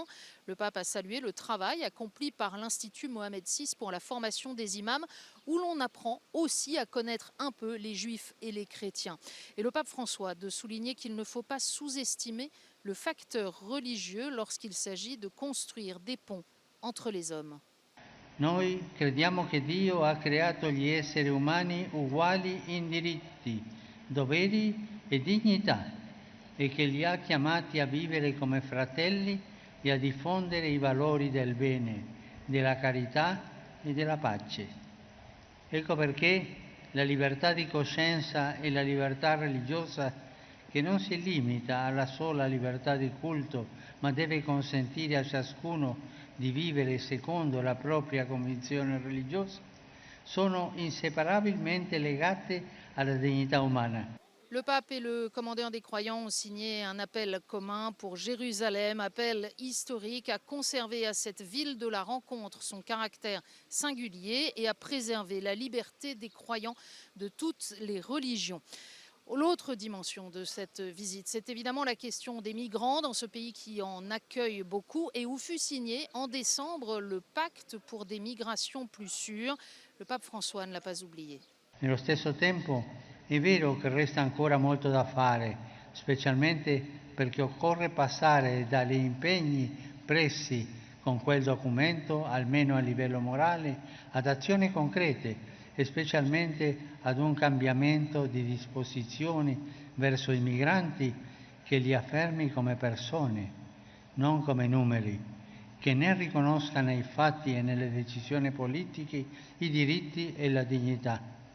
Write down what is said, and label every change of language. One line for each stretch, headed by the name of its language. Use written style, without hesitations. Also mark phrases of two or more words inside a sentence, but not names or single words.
French: Le pape a salué le travail accompli par l'Institut Mohamed VI pour la formation des imams, où l'on apprend aussi à connaître un peu les juifs et les chrétiens. Et le pape François de souligner qu'il ne faut pas sous-estimer le facteur religieux lorsqu'il s'agit de construire des ponts entre les hommes.
Italian: Noi crediamo che Dio ha creato gli esseri umani uguali in diritti, doveri e dignità e che li ha chiamati a vivere come fratelli e a diffondere i valori del bene, della carità e della pace. Ecco perché la libertà di coscienza e la libertà religiosa, che non si limita alla sola libertà di culto, ma deve consentire a ciascuno di vivere secondo la propria convinzione religiosa, sono inseparabilmente legate alla dignità umana.
French: Le pape et le commandeur des croyants ont signé un appel commun pour Jérusalem, appel historique à conserver à cette ville de la rencontre son caractère singulier et à préserver la liberté des croyants de toutes les religions. L'autre dimension de cette visite, c'est évidemment la question des migrants dans ce pays qui en accueille beaucoup et où fut signé en décembre le pacte pour des migrations plus sûres. Le pape François ne l'a pas oublié.
Italian: Nello stesso tempo è vero che resta ancora molto da fare, specialmente perché occorre passare dagli impegni presi con quel documento, almeno a livello morale, ad azioni concrete e specialmente ad un cambiamento di disposizioni verso i migranti che li affermi come persone, non come numeri, che ne riconosca nei fatti e nelle decisioni politiche i diritti e la dignità.